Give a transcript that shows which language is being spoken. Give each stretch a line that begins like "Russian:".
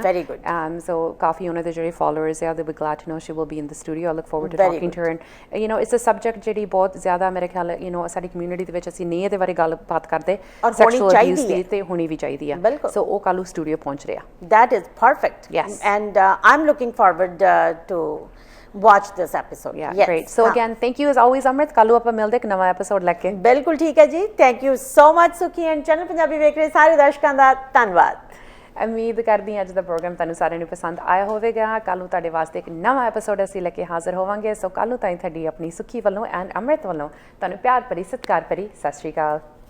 English: very good
Punjabi: so ਕਾਫੀ ਉਹਨਾਂ ਦੇ ਜਿਹੜੇ ਫਾਲੋਅਰਸ ਆ
English: they will glad to know she will be in the studio I look forward to talking to her and you know it's a subject
Punjabi: ਜਿਹੜੀ ਬਹੁਤ ਜ਼ਿਆਦਾ ਮੇਰੇ ਖਿਆਲ you know ਸਾਡੀ ਕਮਿਊਨਿਟੀ ਦੇ ਵਿੱਚ ਅਸੀਂ ਨਹੀਂ ਇਹਦੇ ਬਾਰੇ ਗੱਲਬਾਤ ਕਰਦੇ ਸੈਕਸ਼ੂਅਲ ਅਬਿਊਜ਼ ਦੀ ਤੇ ਹੋਣੀ ਵੀ ਚਾਹੀਦੀ ਆ ਸੋ ਉਹ ਕੱਲ੍ਹ ਸਟੂਡੀਓ ਪਹੁੰਚ ਰਿਹਾ
English: that is perfect yes and I'm looking forward to watch this episode yeah yes. Great so again thank you as always Amrit
Punjabi: ਕੱਲ੍ਹ ਆਪਾਂ ਮਿਲਦੇ ਇੱਕ ਨਵਾਂ ਐਪੀਸੋਡ ਲੈ ਕੇ ਬਿਲਕੁਲ ਠੀਕ ਹੈ ਜੀ
English: thank you so much
Punjabi: ਸੁਖੀ ਐਂਡ ਚੈਨਲ ਪੰਜਾਬੀ ਵੇਖ ਰਹੇ ਸਾਰੇ ਦਰਸ਼ਕਾਂ ਦਾ ਧੰਨਵਾਦ ਉਮੀਦ ਕਰਦੀ ਹਾਂ ਅੱਜ ਦਾ ਪ੍ਰੋਗਰਾਮ ਤੁਹਾਨੂੰ ਸਾਰਿਆਂ ਨੂੰ ਪਸੰਦ ਆਇਆ ਹੋਵੇਗਾ ਕੱਲ੍ਹ ਨੂੰ ਤੁਹਾਡੇ ਵਾਸਤੇ ਇੱਕ ਨਵਾਂ ਐਪੀਸੋਡ ਅਸੀਂ ਲੈ ਕੇ ਹਾਜ਼ਰ ਹੋਵਾਂਗੇ ਸੋ ਕੱਲ੍ਹ ਨੂੰ ਤੁਹਾਡੀ ਆਪਣੀ ਸੁਖੀ ਵੱਲੋਂ ਐਂਡ ਅੰਮ੍ਰਿਤ ਵੱਲੋਂ ਤੁਹਾਨੂੰ ਪਿਆਰ ਭਰੀ ਸਤਿਕਾਰ ਭਰੀ ਸਤਿ ਸ਼੍ਰੀ ਅਕਾਲ